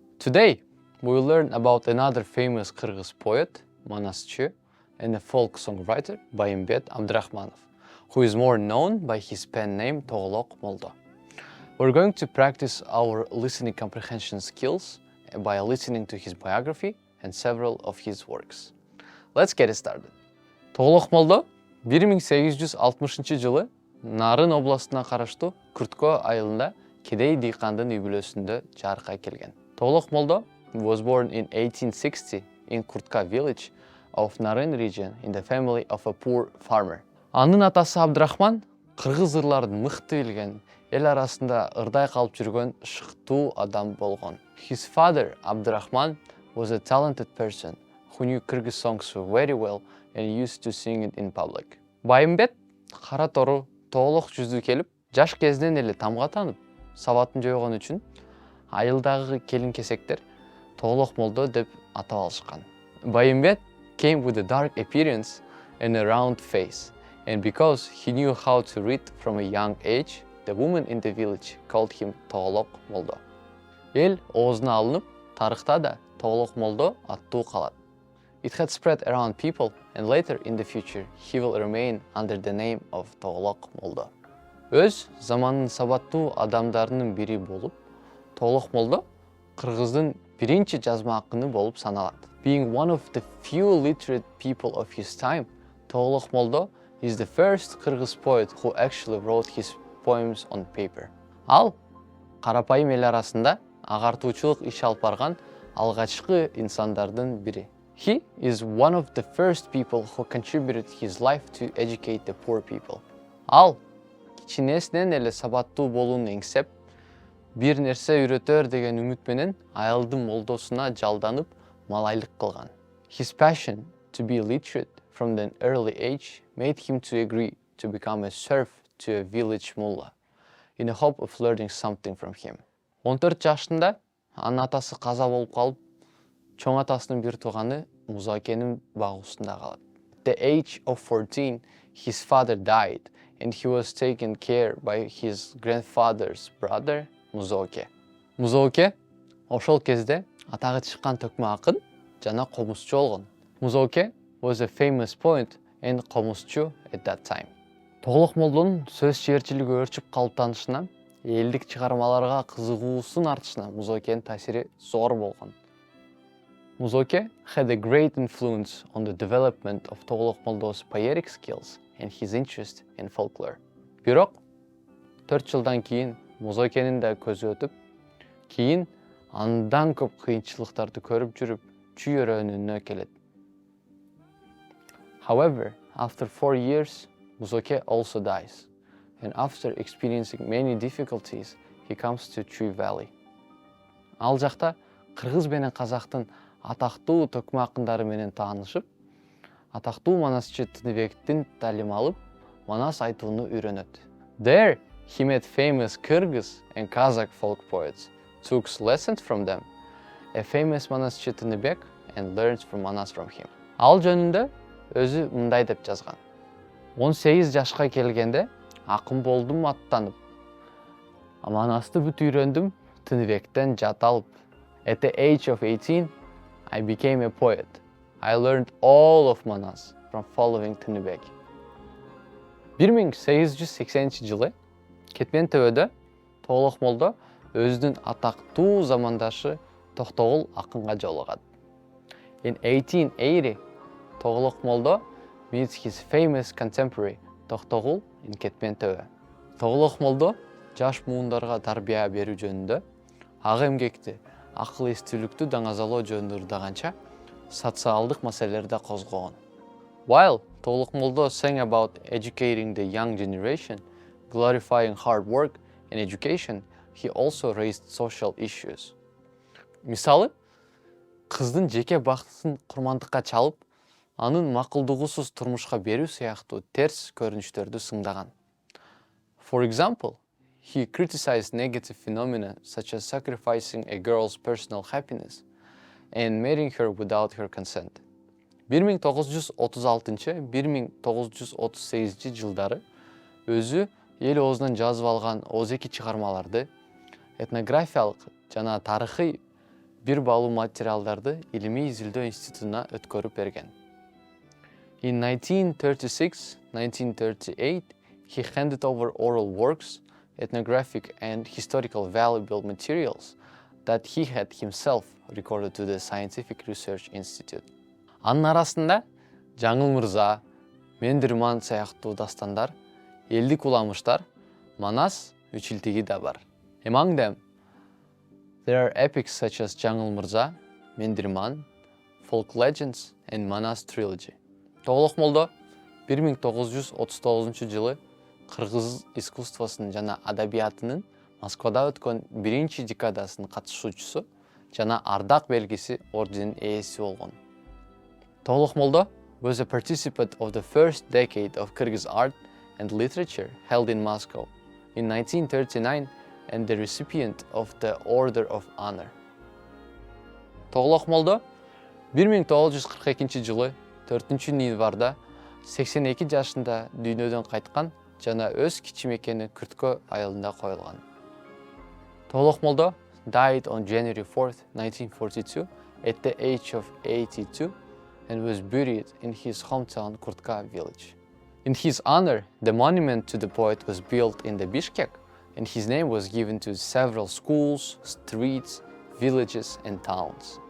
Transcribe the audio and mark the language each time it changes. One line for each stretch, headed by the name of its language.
English: Today, we will learn about another famous Kyrgyz poet, Manaschi, and a folk songwriter, Bakyt Abdurahmanov, who is more known by his pen name Togolok Moldo. We're going to practice our listening comprehension skills by listening to his biography and several of his works. Let's get it started.
Kyrgyz: Togolok Moldo 1860 жылы Нарын областына караштуу Күрткө айылында кедей дыйкандын үй бүлөсүндө жарыкка келген.
English: Togolok Moldo was born in 1860 in Kurtka village of Nарын region in the family of a poor farmer.
Kyrgyz: Анын атасы Абдурахман кыргыз ырларын мыкты билген, эл арасында ырдай калып жүргөн шыктуу адам болгон.
English: His father, Abdurahman, was a talented person who knew Kyrgyz songs very well and used to sing it in public.
Kyrgyz: Bakyt кара тору тоолок жүздүү келип, жаш кезинен эле тамга танып, сабатын жойгон үчүн айылдагы келин-кесектер Togolok Moldo деп атап алышкан.
English: Bakyt came with a dark appearance and a round face, and because he knew how to read from a young age, the women in the village called him Togolok Moldo.
Kyrgyz: Эл оозуна алынып, тарыхта да Togolok Moldo аттуу калат.
English: It had spread around people, and later in the future he will remain under the name of Togolok Moldo.
Kyrgyz: Өз заманынын сабаттуу адамдарынын бири болуп, Togolok Moldo Кыргыздын биринчи жазма акыны болуп саналат.
English: Being one of the few literate people of his time, Togolok Moldo is the first Kyrgyz poet who actually wrote his poems on paper.
Kyrgyz: Ал карапайым эл арасында агартуучулук иш алып барган алгачкы инсандардын бири.
English: He is one of the first people who contributed his life to educate the poor people.
Kyrgyz: Ал кичинесинен эле сабаттуу болууну эңсеп, бир нерсе үйрөтөр деген үмүт менен айылдын молдосуна жалданып, малайлык кылган.
English: His passion to be literate from an early age made him to agree to become a serf to a village mullah in the hope of learning something from him.
Kyrgyz: 14 жашында анын атасы каза болуп калып, чоң атасынын бир тууганы Музокенин багуусунда калат.
English: At the age of 14, his father died and he was taken care by his grandfather's brother, Музоке.
Kyrgyz: Музоке ошол кезде атагы чыккан төкмө акын жана комузчу болгон.
English: Музоке was a famous poet and комузчу at that time.
Kyrgyz: Togolok Moldo'nун сөз чээрчилиги өрчүп калыптанышынан, элдик чыгармаларга кызыгуусунун артышынан Музокенин таасири зор болгон.
English: Музоке had a great influence on the development of Togolok Moldo's poetic skills and his interest in folklore.
Kyrgyz: Бирок 4 жылдан кийин Музокенин да көзү өтүп, кийин андан көп кыйынчылыктарды көрүп жүрүп, чүйөрөнүнө келет.
English: However, after 4 years, Музоке also dies, and after experiencing many difficulties, he comes to Tree Valley.
Kyrgyz: Ал жакта кыргыз менен казактын атактуу төкмө акындары менен таанышып, атактуу Манасчы Тыныбектин талим алып, Манас айтууну үйрөнөт.
English: There, he met famous Kyrgyz and Kazakh folk poets, took lessons from them, a famous Manaschi Tыныбек, and learned from Manas from him.
Kyrgyz: Ал жөнүндө өзү мындай деп жазган. 18 жашка келгенде акын болдум аттанып, Манасты бүт үйрөндүм Тыныбектен жат алып.
English: At the age of 18, I became a poet. I learned all of Manas from following Tыныбек.
Kyrgyz: 1880 жылы Кетмен төбөдө Togolok Moldo өзүнүн атактуу замандашы Токтогул акынга жолугат.
English: In 1880, Togolok Moldo meets his famous contemporary Токтогул in Кетмен төбө.
Kyrgyz: Togolok Moldo жаш муундарга тарбия берүү жөнүндө, ак эмгекти, акыл эстүүлүктү даңазалоо жөнүндө ырдаганча, социалдык маселелерди козгогон.
English: While Togolok Moldo sang about educating the young generation, glorifying hard work and education, he also raised social issues.
Kyrgyz: Мисалы, кыздын жеке бактысын курмандыкка чалып, анын макулдугусуз турмушка берүү сыяктуу терс көрүнүштөрдү сыңдаган.
English: For example, he criticized negative phenomena such as sacrificing a girl's personal happiness and marrying her without her consent.
Kyrgyz: 1936-1938 жылдары өзү эл оозунан жазып алган 32 чыгармаларды, этнографиялык жана тарыхый бир балуу материалдарды илимий изилдөө институтуна өткөрүп берген.
English: In 1936-1938, he handed over oral works, ethnographic and historical valuable materials that he had himself recorded to the Scientific Research Institute.
Kyrgyz: Анын арасында Жаңыл Мырза, Мендирман сыяктуу дастандар, элдик уламыштар, Манас үчилтиги да бар.
English: Among them, there are epics such as Жаңыл Мырза, Мендирман, folk legends, and Manas trilogy.
Kyrgyz: Togolok Moldo 1939 жылы Кыргыз искусствосунун жана адабиятынын Москвада өткөн биринчи декадасынын катышуучусу жана ардак белгиси орденин ээси болгон.
English: Togolok Moldo was a participant of the first decade of Kyrgyz art and literature held in Moscow in 1939 and the recipient of the Order of Honor.
Kyrgyz: Togolok Moldo 1942 жылы 4-январда 82 жашында дүйнөдөн кайткан жана өз кичимекени Күрткө айылында коюлган.
English: Togolok Moldo died on January 4th, 1942 at the age of 82 and was buried in his hometown Kurtka village. In his honor, the monument to the poet was built in the Bishkek, and his name was given to several schools, streets, villages, and towns.